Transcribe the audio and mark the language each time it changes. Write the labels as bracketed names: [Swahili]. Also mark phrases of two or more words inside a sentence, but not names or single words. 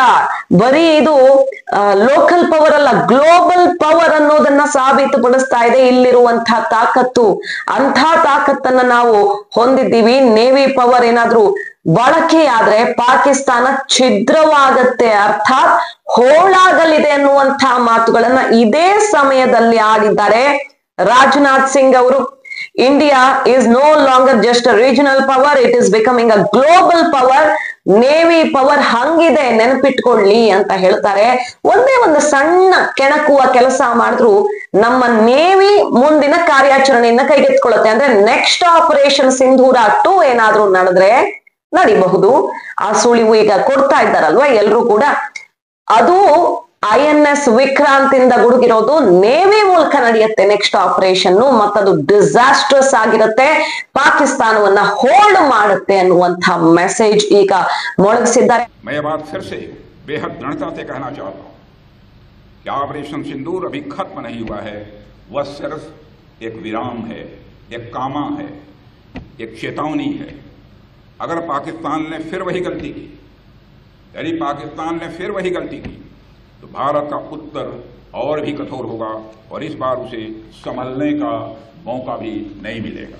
[Kannada] ಬರೀ ಇದು [English] local power [Kannada] ಅಲ್ಲ, [English] global power [Kannada] ಅನ್ನೋದನ್ನ ಸಾಬೀತುಪಡಿಸ್ತಾ ಇದೆ ಇಲ್ಲಿರುವಂತಹ ತಾಕತ್ತು. ಅಂಥ ತಾಕತ್ತನ್ನ ನಾವು ಹೊಂದಿದ್ದೀವಿ. [English] navy power [Kannada] ಏನಾದ್ರೂ ಬಳಕೆಯಾದ್ರೆ ಪಾಕಿಸ್ತಾನ ಛಿದ್ರವಾಗತ್ತೆ, ಅರ್ಥಾತ್ ಹೋಳಾಗಲಿದೆ ಅನ್ನುವಂತಹ ಮಾತುಗಳನ್ನ ಇದೇ ಸಮಯದಲ್ಲಿ ಆಡಿದ್ದಾರೆ ರಾಜನಾಥ್ ಸಿಂಗ್ ಅವರು. [English] ಇಂಡಿಯಾ is no longer just a regional power, it is becoming a global power. navy power [Kannada] ಹಂಗಿದೆ ನೆನಪಿಟ್ಕೊಳ್ಳಿ ಅಂತ ಹೇಳ್ತಾರೆ. ಒಂದೇ ಒಂದು ಸಣ್ಣ ಕೆಣಕುವ ಕೆಲಸ ಮಾಡಿದ್ರು ನಮ್ಮ ನೇವಿ ಮುಂದಿನ ಕಾರ್ಯಾಚರಣೆಯನ್ನ ಕೈಗೆತ್ಕೊಳ್ಳುತ್ತೆ. ಅಂದ್ರೆ [English] next operation [Kannada] ಸಿಂಧೂರ 2 ಏನಾದ್ರೂ ನಡೆದ್ರೆ ನಡಿಬಹುದು. ಆ ಸುಳಿವು ಈಗ ಕೊಡ್ತಾ ಇದ್ದಾರಲ್ವಾ ಎಲ್ರು ಕೂಡ. ಅದು INS ವಿಕ್ರಾಂತ್ ಇಂದ ಗುಡುಗಿರೋದು ನೇವಿ ಮೂಲಕ ನಡೆಯುತ್ತೆ [English] next operation, [Kannada] ಮತ್ತದು ಡಿಸಾಸ್ಟ್ರಸ್ ಆಗಿರುತ್ತೆ, ಪಾಕಿಸ್ತಾನವನ್ನ ಹೋಲ್ಡ್ ಮಾಡುತ್ತೆ ಅನ್ನುವಂತ ಮೆಸೇಜ್ ಈಗ ಮೊಳಗಿಸಿದ್ದಾರೆ. [Hindi] मैं ये बात फिर से बेहद दृढ़ता से कहना चाहता हूं कि ऑपरेशन सिंदूर अभी खत्म नहीं हुआ है, वह सिर्फ एक विराम है, एक कामा है, एक चेतावनी है. अगर पाकिस्तान ने फिर वही गलती की, यदि पाकिस्तान ने फिर वही गलती की, तो भारत का उत्तर और भी कठोर होगा और इस बार उसे संभलने का मौका भी नहीं मिलेगा.